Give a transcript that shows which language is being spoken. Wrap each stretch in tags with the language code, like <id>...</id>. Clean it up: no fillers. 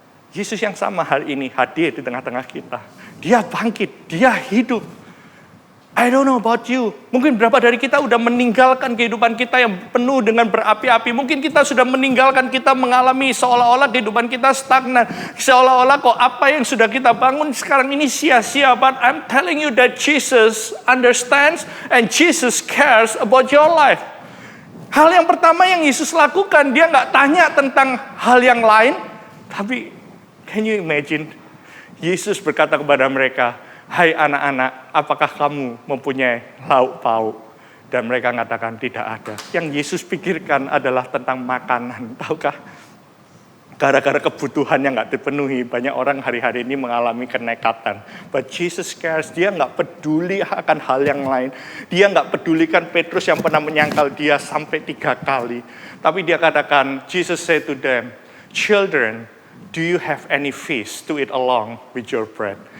<id>Yesus yang sama hari ini hadir di tengah-tengah kita. Dia bangkit, dia hidup.</id> <en>I don't know about you.</en> <id>Mungkin berapa dari kita udah meninggalkan kehidupan kita yang penuh dengan berapi-api. Mungkin kita sudah meninggalkan, kita mengalami seolah-olah kehidupan kita stagnan. Seolah-olah kok apa yang sudah kita bangun sekarang ini sia-sia.</id> <en>But I'm telling you that Jesus understands and Jesus cares about your life.</en> <id>Hal yang pertama yang Yesus lakukan, dia nggak tanya tentang hal yang lain. Tapi</id> <en>can you imagine?</en> <id>Yesus berkata kepada mereka, hai anak-anak, apakah kamu mempunyai lauk pauk? Dan mereka mengatakan tidak ada. Yang Yesus pikirkan adalah tentang makanan. Tahukah? Gara-gara kebutuhan yang nggak dipenuhi, banyak orang hari-hari ini mengalami kenekatan.</id> <en>But Jesus cares,</en> <id>dia nggak peduli akan hal yang lain. Dia nggak pedulikan Petrus yang pernah menyangkal dia sampai 3 kali. Tapi dia katakan,</id> <en>Jesus said to them, children, do you have any fish to eat along with your bread?</en>